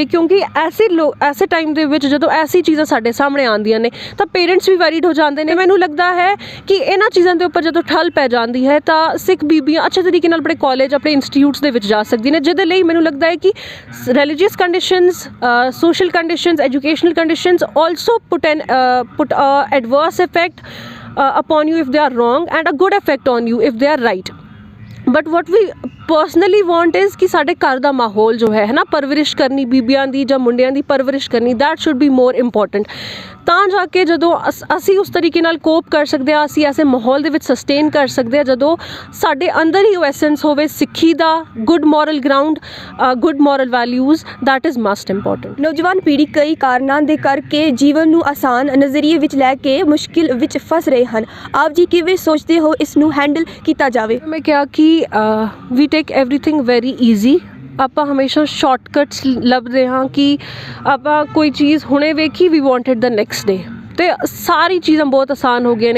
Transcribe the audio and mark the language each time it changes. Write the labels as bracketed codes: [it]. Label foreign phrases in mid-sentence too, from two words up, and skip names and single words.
[pa] ਕਿਉਂਕਿ ਐਸੇ ਟਾਈਮ ਦੇ ਵਿੱਚ ਜਦੋਂ ਐਸੀ ਚੀਜ਼ਾਂ ਸਾਡੇ ਸਾਹਮਣੇ ਆਉਂਦੀਆਂ ਨੇ ਤਾਂ ਪੇਰੈਂਟਸ ਵੀ ਵੈਰੀਡ ਹੋ ਜਾਂਦੇ ਨੇ। ਮੈਨੂੰ ਲੱਗਦਾ ਹੈ ਕਿ ਇਹਨਾਂ ਚੀਜ਼ਾਂ ਦੇ ਉੱਪਰ ਜਦੋਂ ਠੱਲ ਪੈ ਜਾਂਦੀ ਹੈ ਤਾਂ ਸਿੱਖ ਬੀਬੀਆਂ ਅੱਛੇ ਤਰੀਕੇ ਨਾਲ ਆਪਣੇ ਕਾਲਜ, ਆਪਣੇ ਇੰਸਟੀਟਿਊਟਸ ਦੇ ਵਿੱਚ ਜਾ ਸਕਦੀਆਂ ਨੇ, ਜਿਹਦੇ ਲਈ ਮੈਨੂੰ ਲੱਗਦਾ ਹੈ ਕਿ [en] religious conditions, social conditions, educational conditions also put a adverse effect upon you if they are wrong, and a good effect on you if they are right. But what we personally want is [pa] ਕਿ ਸਾਡੇ ਘਰ ਦਾ ਮਾਹੌਲ ਜੋ ਹੈ ਨਾ, ਪਰਵਰਿਸ਼ ਕਰਨੀ ਬੀਬੀਆਂ ਦੀ ਜਾਂ ਮੁੰਡਿਆਂ ਦੀ ਪਰਵਰਿਸ਼ ਕਰਨੀ, [en] that should be more important। [pa] ਤਾਂ ਜਾ ਕੇ ਜਦੋਂ ਅਸੀਂ ਉਸ ਤਰੀਕੇ ਨਾਲ ਕੋਪ ਕਰ ਸਕਦੇ ਹਾਂ, ਅਸੀਂ ਐਸੇ ਮਾਹੌਲ ਦੇ ਵਿੱਚ ਸਸਟੇਨ ਕਰ ਸਕਦੇ ਹਾਂ ਜਦੋਂ ਸਾਡੇ ਅੰਦਰ ਹੀ ਉਹ ਐਸੈਂਸ ਹੋਵੇ ਸਿੱਖੀ ਦਾ, [en] good moral ground, good moral values, that is must important। [pa] ਨੌਜਵਾਨ ਪੀੜ੍ਹੀ ਕਈ ਕਾਰਨਾਂ ਦੇ ਕਰਕੇ ਜੀਵਨ ਨੂੰ ਆਸਾਨ ਨਜ਼ਰੀਏ ਵਿੱਚ ਲੈ ਕੇ ਮੁਸ਼ਕਿਲ ਵਿੱਚ ਫਸ ਰਹੇ ਹਨ। ਆਪ ਜੀ ਕਿਵੇਂ ਸੋਚਦੇ ਹੋ ਇਸ ਨੂੰ ਹੈਂਡਲ ਕੀਤਾ ਜਾਵੇ? ਮੈਂ ਕਿਹਾ ਕਿ [en] we take everything very easy. [pa] ਆਪਾਂ ਹਮੇਸ਼ਾ ਸ਼ਾਰਟਕਟਸ ਲੱਭਦੇ ਹਾਂ ਕਿ ਆਪਾਂ ਕੋਈ ਚੀਜ਼ ਹੁਣੇ ਵੇਖੀ, [en] we wanted the next day, [pa] ਅਤੇ ਸਾਰੀ ਚੀਜ਼ਾਂ ਬਹੁਤ ਆਸਾਨ ਹੋ ਗਈਆਂ ਨੇ।